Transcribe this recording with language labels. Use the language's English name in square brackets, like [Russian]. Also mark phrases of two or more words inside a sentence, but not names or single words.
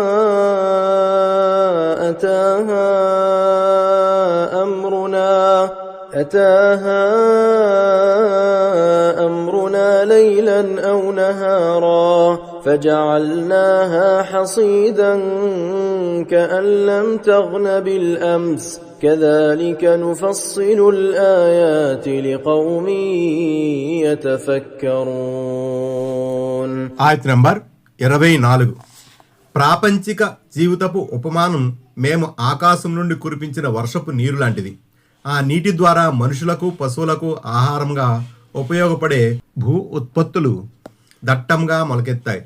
[Arabic] أتاها أمرنا ليلا أو نهارا فجعلناها حصيدا كأن لم تغن بالأمس كذلك نفصل الآيات لقوم يتفكرون. [Telugu] ఆయత నంబర్ 24. ప్రాపంచిక జీవితపు ఉపమానం మేము ఆకాశం నుండి కురిపించిన వర్షపు నీరు లాంటిది. ఆ నీటి ద్వారా మనుషులకు పశువులకు ఆహారంగా ఉపయోగపడే భూ ఉత్పత్తులు దట్టంగా మొలకెత్తాయి.